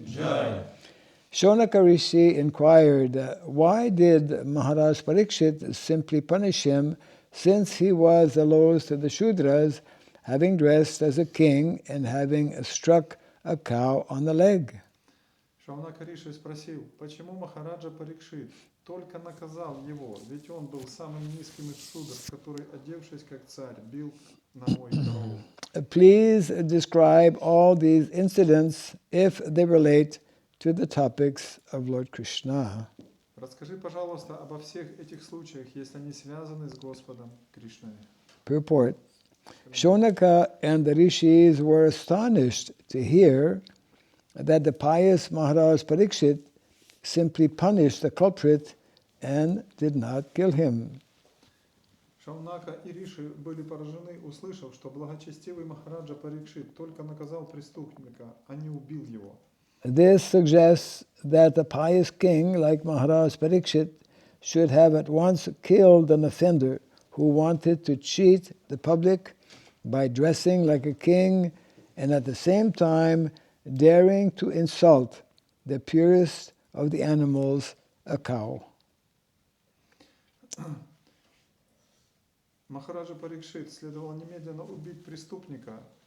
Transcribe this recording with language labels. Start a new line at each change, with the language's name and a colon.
English: Jai. Shonaka Rishi inquired, why did Maharaj Parikshit simply punish him since he was the lowest of the Shudras, having dressed as a king and having struck a cow on the leg?
Russian: Шаунака Риши спросил, почему Махараджа Парикшит только наказал его, ведь он был самым низким из шудров, который, одевшись как царь, бил ногой корову.
English: Please describe all these incidents if they relate to the topics of Lord Krishna.
Russian: Расскажи, пожалуйста, обо всех этих случаях, если они связаны с Господом Кришной.
English: Purport. Shonaka and the rishis were astonished to hear that the pious Maharaj Parikshit simply punished the culprit and did not kill him.
Russian: Шаунака и Риши были поражены, услышав, что благочестивый Махараджа Парикшит только наказал преступника, а не убил его.
English: This suggests that the pious king, like Maharaj Parikshit, should have at once killed an offender who wanted to cheat the public by dressing like a king and at the same time daring to insult the purest of the animals, a cow.
Russian: Махараджа Парикшит следовало немедленно убить преступника.